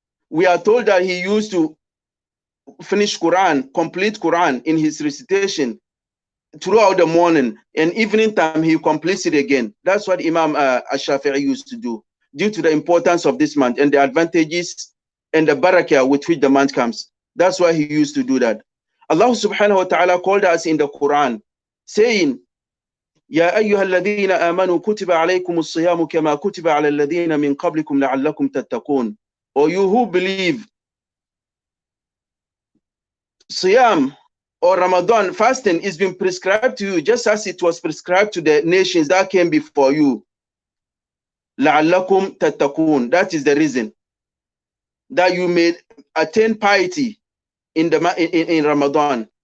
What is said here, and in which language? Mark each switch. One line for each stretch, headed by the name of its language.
English: We are told that he used to finish Quran, complete Quran in his recitation throughout the morning, and evening time he completes it again. That's what Imam Ash-Shafi'i used to do, due to the importance of this month and the advantages and the barakah with which the month comes. That's why he used to do that. Allah subhanahu wa ta'ala called us in the Quran, saying,
Arabic: يا أيها الذين آمنوا كتب عليكم الصيام كما كتب على الذين من قبلكم لعلكم تتقون.
English: Or you who believe, Siyam or Ramadan fasting is being prescribed to you just as it was prescribed to the nations that came before you.
Arabic: لعلكم تتقون.
English: That is the reason that you may attain piety in Ramadan.